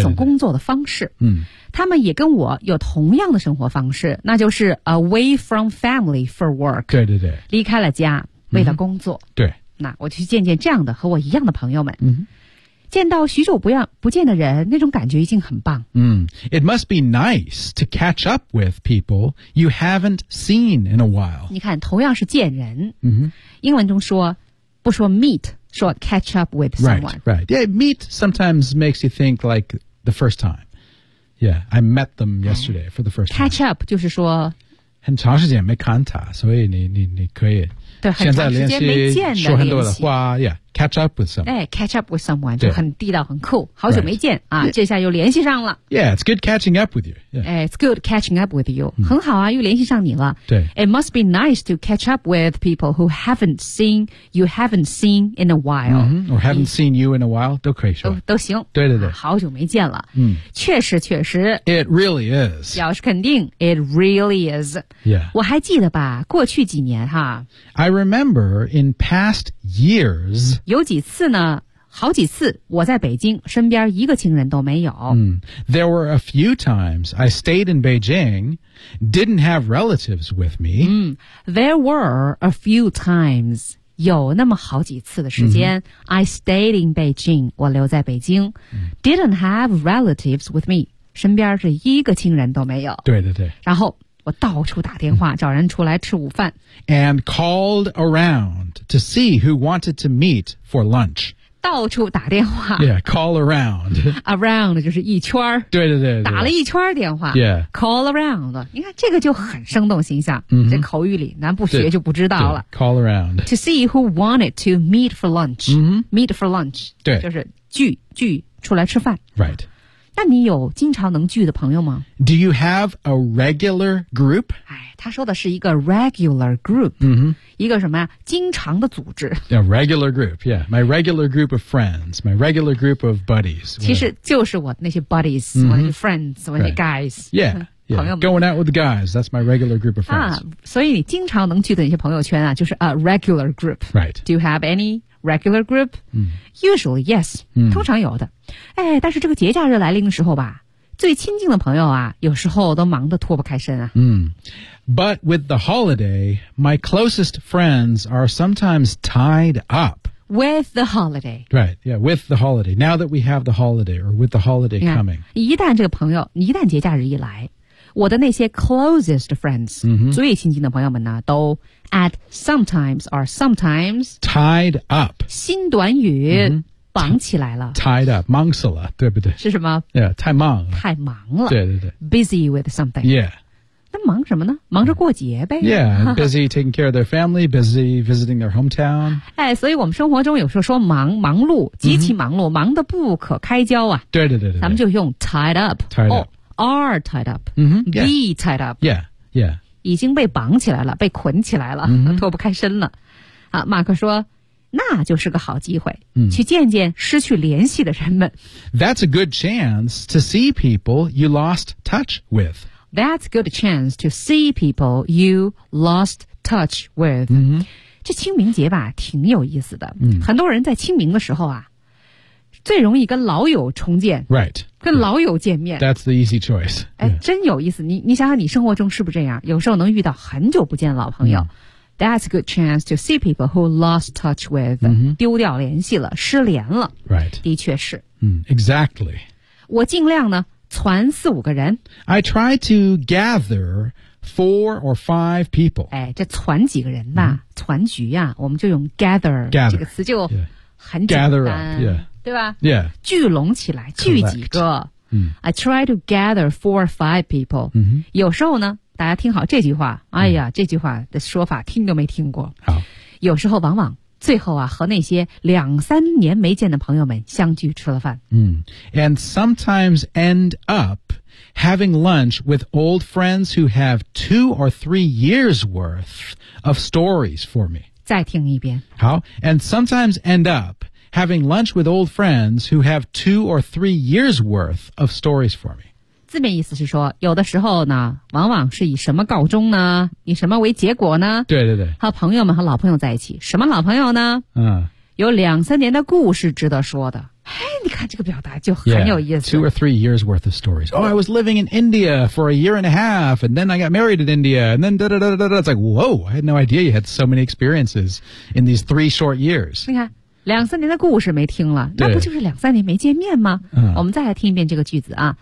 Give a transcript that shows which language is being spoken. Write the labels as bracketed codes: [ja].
[zh] 一种工作的方式。嗯，他们也跟我有同样的生活方式，那就是 [en] away from family for work. [zh] 对对对，离开了家为了工作。对，那我去见见这样的和我一样的朋友们。见到许久不见的人，那种感觉已经很棒。 [en] It must be nice to catch up with people you haven't seen in a while. [zh] 你看，同样是见人。英文中说，不说 meet， 说 [en] catch up with someone。 Right. Yeah, meet sometimes makes you think like the first time. Yeah, I met them yesterday for the first time. [zh] Catch up 就是说，很长时间没看他，所以你可以。对，很长时间没见的说很多的话 [en] ，Yeah, catch up with someone. [zh] 哎 ， [en] catch up with someone [zh] 就很地道，很酷。好久没见、 [en] right. [zh] 啊， yeah. 这下又联系上了。 [en] Yeah, it's good catching up with you. Yeah. It's good catching up with you.、 [zh] 很好啊，又联系上你了。对 [en] ，It must be nice to catch up with people who haven't seen in a while,、 or haven't seen you in a while [zh] 都可以说都行。对对对、啊，好久没见了。确实确实。 [en] It really is. [zh] 表示肯定。 [en] It really is. Yeah. [zh] 我还记得吧，过去几年哈。 [en] I remember in past years. [zh] 有几次呢？好几次，我在北京，身边一个亲人都没有。 [en] There were a few times I stayed in Beijing, didn't have relatives with me. There were a few times. [zh] 有那么好几次的时间、 [en] mm-hmm. I stayed in Beijing [zh] 我留在北京、 [en] mm-hmm. Didn't have relatives with me [zh] 身边是一个亲人都没有对对对然后我到处打电话、mm-hmm. 找人出来吃午饭 [en] And called around to see who wanted to meet for lunch [zh] 到处打电话 [en] Yeah, call around [zh] Around 就是一圈对对 对, 对打了一圈电话 [en] Yeah [zh] Call around 你看这个就很生动形象、 mm-hmm. 这口语里咱不学就不知道了 [en] Call around To see who wanted to meet for lunch、 mm-hmm. Meet for lunch [zh] 对就是聚出来吃饭 [en] Right [zh] 那你有经常能聚的朋友吗 [en] Do you have a regular group? [zh] 他说的是一个 [en] regular group、 mm-hmm. [zh] 一个什么呀经常的组织 [en] yeah, regular group, yeah. My regular group of friends, my regular group of buddies. [zh] 其实就是我那些 buddies,、mm-hmm. 我那些 friends, 我那些 guys. [en] Right. Yeah, yeah. Going out with the guys, that's my regular group of friends.、 [zh] 啊、所以你经常能去的那些朋友圈啊就是 [en] a regular group. Right. Do you have any regular group?、 Mm. Usually, yes.、 Mm. [zh] 通常有的。哎但是这个节假日来临的时候吧最亲近的朋友啊有时候都忙得脱不开身啊。嗯、mm.。 [en] But with the holiday, my closest friends are sometimes tied up. With the holiday. Right, yeah, with the holiday. Now that we have the holiday, or with the holiday yeah, coming. [zh] 一旦这个朋友，一旦节假日一来，我的那些 [en] closest friends,、 mm-hmm. [zh] 最亲近的朋友们呢，都 [en] at sometimes or sometimes tied up. [zh] 新短语、mm-hmm. 绑起来了。 [en] Tied up, [zh] 忙死了，对不对？是什么？ Yeah, 太忙了。太忙了。对对对。 [en] Busy with something. Yeah. [zh] 那忙什么呢忙着过节呗。 [en] Yeah, busy taking care of their family, busy visiting their hometown. [zh] 哎所以我们生活中有时候说忙忙碌极其忙碌、mm-hmm. 忙得不可开交啊。对对对对。咱们就用 [en] tied up. Tied up.、 Oh, are tied up.、 Mm-hmm. Be、 yeah. tied up. Yeah, yeah. [zh] 已经被绑起来了被捆起来了、 mm-hmm. 脱不开身了。好马克说那就是个好机会、 mm. 去见见失去联系的人们。 [en] That's a good chance to see people you lost touch with. That's good chance to see people you lost touch with.、 Mm-hmm. [zh] 这清明节吧挺有意思的、 mm-hmm. 很多人在清明的时候啊最容易跟老友重见 [en] Right. [zh] 跟老友见面 [en] That's the easy choice. [zh] 哎、yeah. 真有意思你想想你生活中是不是这样有时候能遇到很久不见的老朋友、mm-hmm. [en] That's a good chance to see people who lost touch with.、 Mm-hmm. [zh] 丢掉联系了失联了 [en] Right. [zh] 的确是、 [en] mm-hmm. Exactly. [zh] 我尽量呢传四五个人 [en] I try to gather four or five people [zh] 哎，这传几个人吧、mm-hmm. 传局啊我们就用 gather, [en] gather [zh] 这个词就很简单 [en] gather up,、 [zh] yeah. 对吧、 [en] yeah. [zh] 聚拢起来聚几个、 [en] Correct. I try to gather four or five people、 mm-hmm. [zh] 有时候呢大家听好这句话哎呀、mm-hmm. 这句话的说法听都没听过好有时候往往最后啊和那些两三年没见的朋友们相聚吃了饭。嗯。 [en] And sometimes end up having lunch with old friends who have two or three years worth of stories for me. [zh] 再听一遍。好。 [en] And sometimes end up having lunch with old friends who have two or three years worth of stories for me. [zh] 字面意思是说有的时候呢往往是以什么告终呢以什么为结果呢对对对和朋友们和老朋友在一起什么老朋友呢嗯有两三年的故事值得说的哎你看这个表达就很有意思 [en] yeah, two or three years worth of stories oh I was living in India for a year and a half and then I got married in India and then da da da da da it's like whoa I had no idea you had so many experiences in these three short years [zh] 你看两三年的故事没听了那不就是两三年没见面吗、嗯、我们再来听一遍这个句子啊